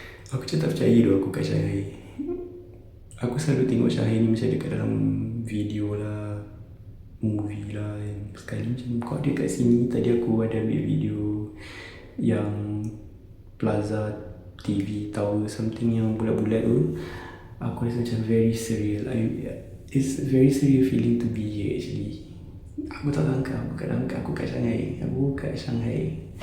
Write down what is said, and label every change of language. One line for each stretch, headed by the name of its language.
Malay: Aku macam tak percaya aku kat Shanghai. Aku selalu tengok Shanghai ni macam dekat dalam video lah, movie lah kan. Sekali macam kau ada kat sini. Tadi aku ada ambil video yang Plaza TV Tower something yang bulat-bulat tu. Aku rasa macam
English: very surreal. It's very surreal feeling to be here actually.
Malay: Aku tak sangka aku kat Shanghai.